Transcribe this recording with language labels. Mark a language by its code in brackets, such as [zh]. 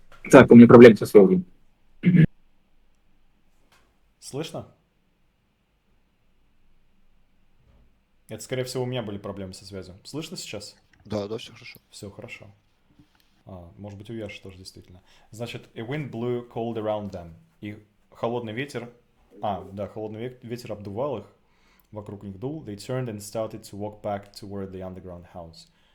[ru] Так, у меня проблемы со связью. Слышно? Это, скорее всего, у меня были проблемы со связью. Слышно сейчас? Да, все хорошо. Все хорошо. Может быть, у Яши тоже действительно. Значит, [en] a wind blew cold around them. [ru] И холодный ветер... холодный ветер обдувал их, вокруг них дул. [en] They turned and started to walk back toward the underground house.